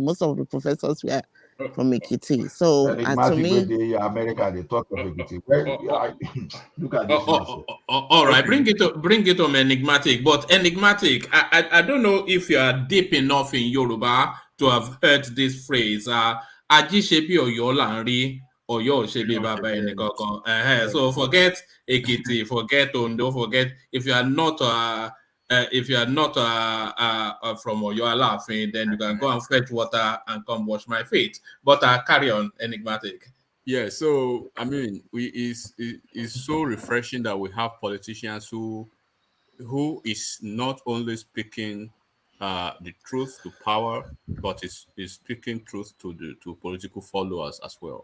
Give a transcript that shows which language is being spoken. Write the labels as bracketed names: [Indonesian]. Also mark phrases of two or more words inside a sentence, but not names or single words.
[English] Most of the professors were from Ekiti. So to me, America, they talk of Ekiti. Look at this. All right, bring it on enigmatic. But enigmatic, I don't know if you are deep enough in Yoruba to have heard this phrase. [Yoruba] Ajishebi Oyo Lanri, Oyo Shebi Baba Enikokan. [English] So forget Ekiti, forget Ondo, forget if you are not from Oyo Alafin, then you can go and fetch water and come wash my feet. But carry on, enigmatic. Yeah, so I mean, it's so refreshing that we have politicians who is not only speaking the truth to power, but is speaking truth to political followers as well.